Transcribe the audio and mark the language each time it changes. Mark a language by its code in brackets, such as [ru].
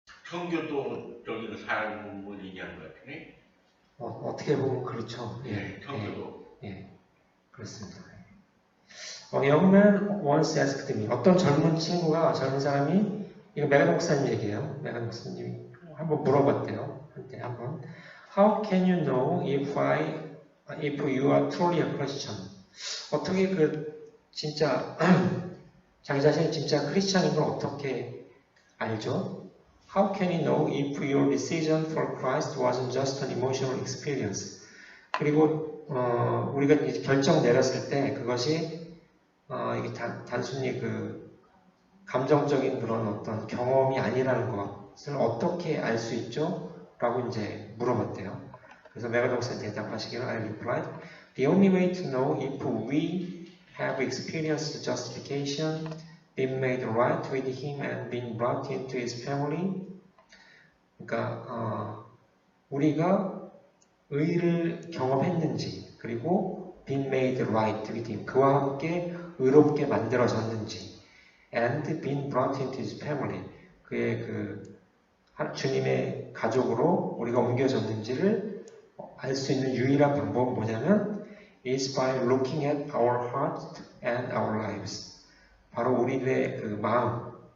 [ko] 청교도적인 삶을 얘기하는 것 같으네. 어떻게 보면 그렇죠. 청교도. 그렇습니다. [en] A young man once asked me, [ko] 어떤 젊은 사람이, 이거 메간 목사님 얘기예요. 메간 목사님이 한번 물어봤대요. 한때 한번. [en] How can you know if you are truly a Christian? [ko] 어떻게 진짜, 자기 자신이 진짜 크리스찬인 걸 어떻게 알죠? [en] How can you know if your decision for Christ wasn't just an emotional experience? [ko] 그리고 우리가 결정 내렸을 때 그것이 이게 단순히 감정적인 그런 어떤 경험이 아니라는 것을 어떻게 알 수 있죠? 라고 이제 물어봤대요. 그래서 메가드 목사님 대답하시기를 [en] I replied, the only way to know if we have experienced justification, been made right with Him and been brought into His family. [ko] 그러니까 우리가 의를 경험했는지 그리고 [en] been made right with Him, [ko] 그와 함께 의롭게 만들어졌는지 [en] and been brought into His family, [ko] 그의 주님의 가족으로 우리가 옮겨졌는지를 알 수 있는 유일한 방법은 뭐냐면 [en] is by looking at our heart and our lives. [ko] 바로 우리의 마음,